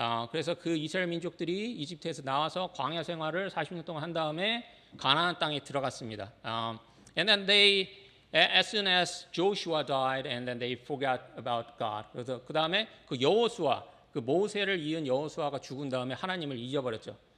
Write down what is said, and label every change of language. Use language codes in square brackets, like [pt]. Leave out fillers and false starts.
[ko] 그래서 그 이스라엘 민족들이 이집트에서 나와서 광야 생활을 40년 동안 한 다음에 가나안 땅에 들어갔습니다. [en] And then as soon as Joshua died, and then they forgot about God. [ko] 그래서 그 다음에 그 여호수아, 그 모세를 이은 여호수아가 죽은 다음에 하나님을 잊어버렸죠.